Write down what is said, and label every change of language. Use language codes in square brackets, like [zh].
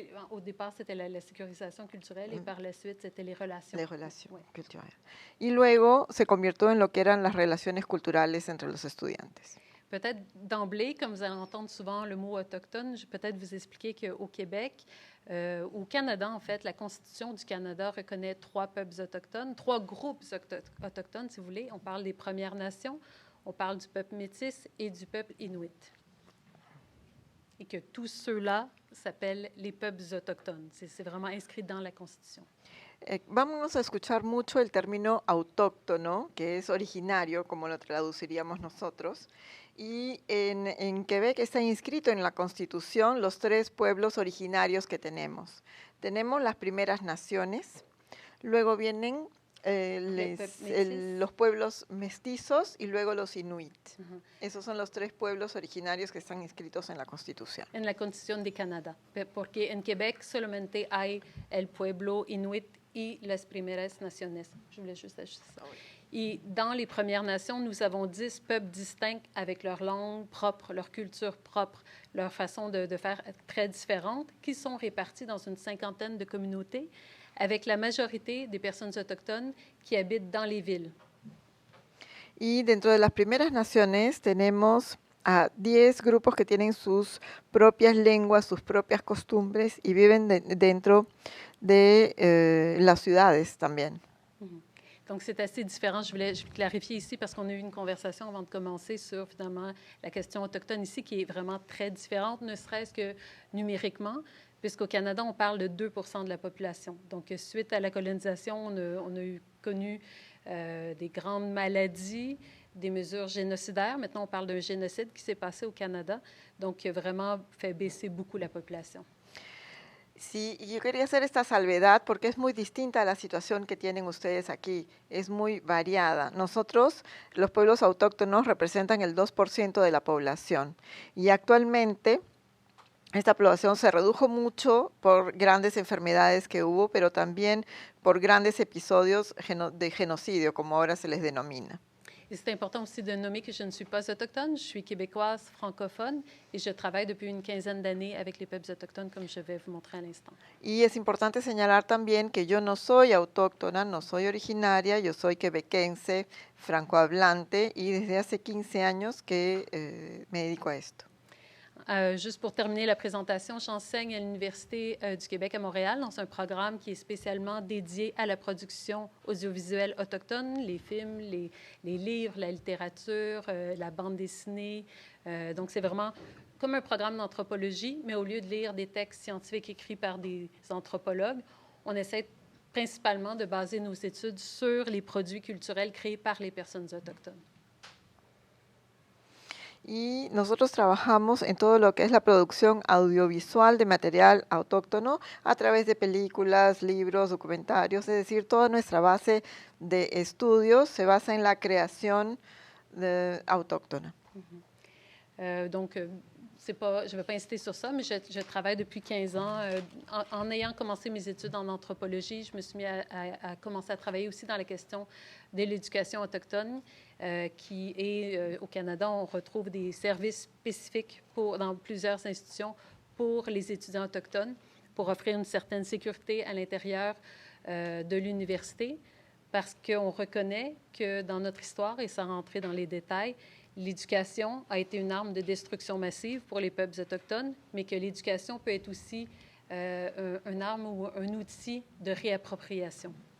[fr] Au départ, c'était la sécurisation culturelle et par la suite, c'était les relations. Les relations culturelles. [es] Y luego se convirtió en lo que eran las relaciones culturales entre los estudiantes. [fr] Peut-être d'emblée, comme vous allez entendre souvent le mot autochtone, je vais peut-être vous expliquer qu'au Québec, au Canada, en fait, la Constitution du Canada reconnaît 3 peuples autochtones, 3 groupes autochtones, si vous voulez. On parle des Premières Nations, on parle du peuple métis et du peuple inuit. Et que tous ceux-là s'appellent les peuples autochtones. C'est vraiment inscrit dans la Constitution. [es] Vamos a escuchar mucho el término autóctono, que es originario, como lo traduciríamos nosotros. Y en Quebec está inscrito en la Constitución los 3 pueblos originarios que tenemos. Tenemos las primeras naciones, luego vienen los pueblos mestizos y luego los inuit. Esos son los 3 pueblos originarios que están inscritos en la Constitución. En la Constitución de Canadá, porque en Québec solamente hay el pueblo inuit y las primeras naciones. [fr] Je voulais juste ajouter ça. Et dans les Premières Nations, nous avons 10 peuples distincts avec leur langue propre, leur culture propre, leur façon de faire très différente, qui sont répartis dans une 50aine de communautés, avec la majorité des personnes autochtones qui habitent dans les villes. [es] Y dentro de las primeras naciones tenemos a 10 grupos que tienen sus propias lenguas, sus propias costumbres y viven dentro de las ciudades también. [fr] Donc, c'est assez différent. Je voulais clarifier ici parce qu'on a eu une conversation avant de commencer sur, finalement, la question autochtone ici qui est vraiment très différente, ne serait-ce que numériquement, puisqu'au Canada, on parle de 2 % de la population. Donc, suite à la colonisation, on a connu des grandes maladies, des mesures génocidaires. Maintenant, on parle d'un génocide qui s'est passé au Canada, donc qui a vraiment fait baisser beaucoup la population. [es] Sí, y yo quería hacer esta salvedad porque es muy distinta a la situación que tienen ustedes aquí, es muy variada. Nosotros, los pueblos autóctonos, representan el 2% de la población y actualmente esta población se redujo mucho por grandes enfermedades que hubo, pero también por grandes episodios de genocidio, como ahora se les denomina. [fr] Et c'est important aussi de nommer que je ne suis pas autochtone, je suis québécoise francophone et je travaille depuis une 15aine d'années avec les peuples autochtones, comme je vais vous montrer à l'instant. [es] Y es importante señalar también que yo no soy autóctona, no soy originaria, yo soy quebequense, francohablante y desde hace 15 años que me dedico a esto. [fr] Juste pour terminer la présentation, j'enseigne à l'Université du Québec à Montréal dans un programme qui est spécialement dédié à la production audiovisuelle autochtone, les films, les livres, la littérature, la bande dessinée. Donc, c'est vraiment comme un programme d'anthropologie, mais au lieu de lire des textes scientifiques écrits par des anthropologues, on essaie principalement de baser nos études sur les produits culturels créés par les personnes autochtones. [es] Y nosotros trabajamos en todo lo que es la producción audiovisual de material autóctono a través de películas, libros, documentarios, es decir, toda nuestra base de estudios se basa en la creación autóctona. [fr] Donc, je ne vais pas insister sur ça, mais je travaille depuis 15 ans. En ayant commencé mes études en anthropologie, je me suis mis à commencer à travailler aussi dans la question de l'éducation autochtone, qui est au Canada, on retrouve des services spécifiques dans plusieurs institutions pour les étudiants autochtones, pour offrir une certaine sécurité à l'intérieur de l'université, parce qu'on reconnaît que dans notre histoire, et sans rentrer dans les détails, l'éducation a été une arme de destruction massive pour les peuples autochtones, mais que l'éducation peut être aussi une arme ou un outil de réappropriation.